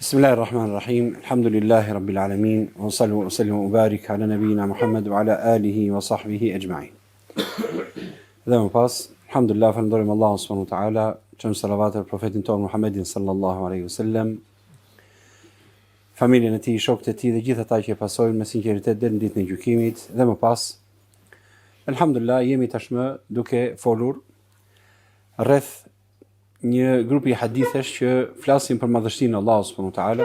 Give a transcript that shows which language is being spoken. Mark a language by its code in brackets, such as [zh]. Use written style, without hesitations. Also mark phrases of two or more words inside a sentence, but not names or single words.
[ar] بسم الله الرحمن الرحيم. الحمد لله رب العالمين. وصلوا وسلموا وبارك على نبينا محمد وعلى آله وصحبه أجمعين. [sq] Dhe më pas, alhamdulillah, falenderojmë Allahun [ar] سبحانه وتعالى, [sq] çëm salavat për profetin ton Muhammedin [ar] صلى الله عليه وسلم, [sq] familjen e tij, shokët e tij dhe gjithë ata që e pasojnë me sinqeritet deri në ditën e gjykimit. Dhe më pas, alhamdulillah, jemi tashmë duke folur rreth një grupi hadithesh që flasin për madhështinë e Allahut [ar] سبحانه وتعالى.